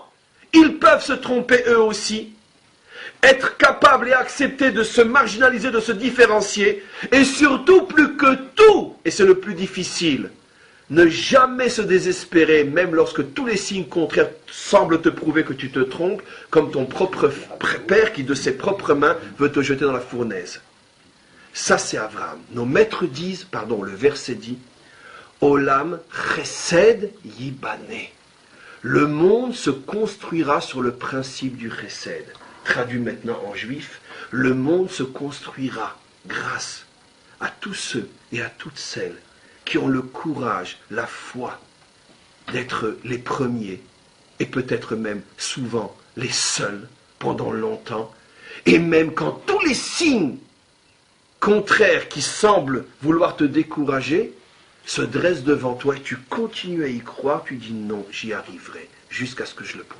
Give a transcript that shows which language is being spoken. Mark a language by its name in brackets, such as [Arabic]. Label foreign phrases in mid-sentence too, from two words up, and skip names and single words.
[French] Ils peuvent se tromper eux aussi. Être capable et accepter de se marginaliser, de se différencier, et surtout plus que tout, et c'est le plus difficile, ne jamais se désespérer, même lorsque tous les signes contraires semblent te prouver que tu te trompes, comme ton propre père qui de ses propres mains veut te jeter dans la fournaise. Ça c'est Abraham. Nos maîtres disent, le verset dit, [Hebrew] עולם חסד יבנה. [French] Le monde se construira sur le principe du chesed. Traduit maintenant en juif, le monde se construira grâce à tous ceux et à toutes celles qui ont le courage, la foi d'être les premiers et peut-être même souvent les seuls pendant longtemps, et même quand tous les signes contraires qui semblent vouloir te décourager se dressent devant toi et tu continues à y croire, tu dis non, j'y arriverai jusqu'à ce que je le prouve.